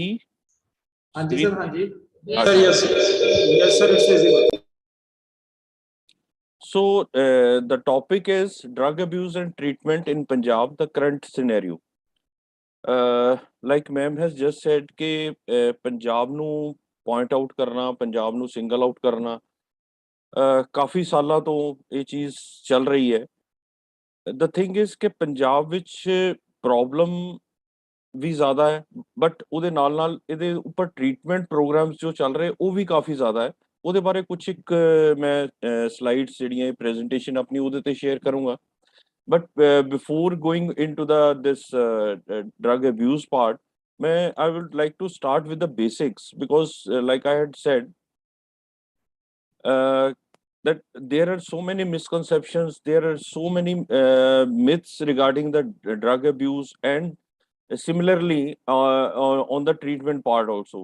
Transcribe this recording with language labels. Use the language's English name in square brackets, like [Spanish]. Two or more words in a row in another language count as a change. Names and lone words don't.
[Hindi] हाँ जी सर, हाँ जी [English] Yes, सर, yes sir, it's visible. So the topic is drug abuse and treatment in Punjab, the current scenario. Like ma'am has just said [Punjabi] ਕਿ ਪੰਜਾਬ ਨੂੰ [English] point out [Punjabi] ਕਰਨਾ, पंजाब ਨੂੰ [English] single out [Punjabi] ਕਰਨਾ ਕਾਫੀ ਸਾਲਾਂ ਤੋਂ ਇਹ ਚੀਜ਼ ਚੱਲ ਰਹੀ ਹੈ। [English] The thing is [Punjabi] ਕਿ ਪੰਜਾਬ ਵਿੱਚ ਪ੍ਰੋਬਲਮ ਵੀ ਜ਼ਿਆਦਾ ਹੈ, ਬਟ ਉਹਦੇ ਨਾਲ ਇਹਦੇ ਉੱਪਰ [English] treatment programs [Punjabi] ਜੋ ਚੱਲ ਰਹੇ ਉਹ ਵੀ ਕਾਫੀ ਜ਼ਿਆਦਾ ਹੈ। ਉਹਦੇ ਬਾਰੇ ਕੁਛ ਇੱਕ ਮੈਂ ਸਲਾਈਡਸ ਜਿਹੜੀਆਂ ਪ੍ਰੈਜੈਂਟੇਸ਼ਨ ਆਪਣੀ ਉਹਦੇ ਤੇ ਸ਼ੇਅਰ ਕਰੂੰਗਾ। [English] But before going into this drug abuse part, I would like to start with the basics because like I had said that there are so many misconceptions, there are so many myths regarding the drug abuse, and similarly on the treatment part also.